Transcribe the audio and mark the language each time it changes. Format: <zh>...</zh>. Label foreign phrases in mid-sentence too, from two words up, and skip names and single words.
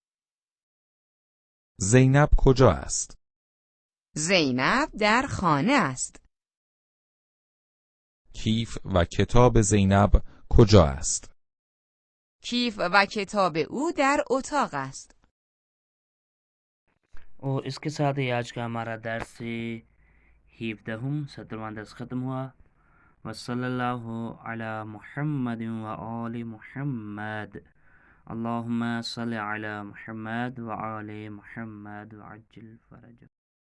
<fa>زینب کجا است؟ زینب در خانه است. کیف و کتاب زینب کجا است؟ کیف و کتاب او در اتاق است.</fa> <ur>اور اس کے ساتھ ہی آج کا ہمارا درس 17واں درس ختم ہوا.</ur> <ar>وصلی اللہ علی محمد وآل محمد. اللہم صلی علی محمد وآل محمد وعجل فرج.</ar>